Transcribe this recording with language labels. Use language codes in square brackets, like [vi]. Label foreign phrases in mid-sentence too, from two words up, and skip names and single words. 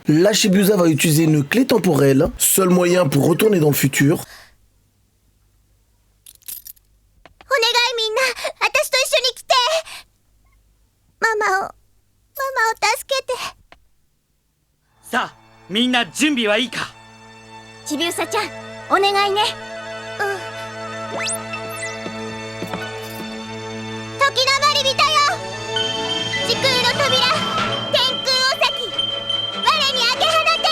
[fr] Là Shibuya va utiliser une clé temporelle, seul moyen pour retourner dans le futur. [ja] お願いみんな、私と一緒に来て。ママを助けて。さあ、みんな準備はいいか。ちびうさちゃん、お願いね。時の針人よ、時空の扉、天空おさき、我にあげ放て。